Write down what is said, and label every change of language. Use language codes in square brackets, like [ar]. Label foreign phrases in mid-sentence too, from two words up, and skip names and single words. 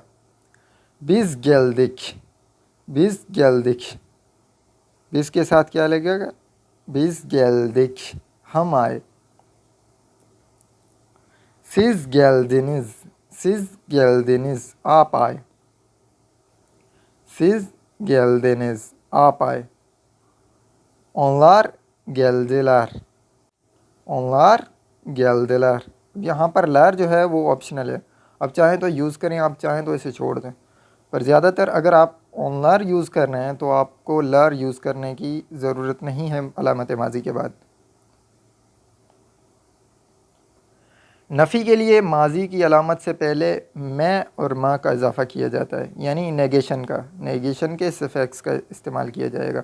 [tr] biz geldik, biz geldik, biz [hi] के साथ क्या लगेगा, [tr] biz geldik, [hi] हम आए। [tr] siz geldiniz, siz geldiniz [hi] आप आए। [tr] siz geldiniz [hi] आप आए। [tr] onlar geldiler, onlar geldiler। [hi] यहाँ पर लर जो है वो ऑप्शनल है, अब चाहें तो यूज़ करें, आप चाहें तो इसे छोड़ दें, पर ज़्यादातर अगर आप ऑनलर यूज़ कर रहे हैं तो आपको लर यूज़ करने की ज़रूरत नहीं है अलामत माजी के बाद। नफ़ी के लिए माजी की अलामत से पहले मैं और माँ का इजाफ़ा किया जाता है, यानी नेगेशन के सफिक्स का इस्तेमाल किया जाएगा।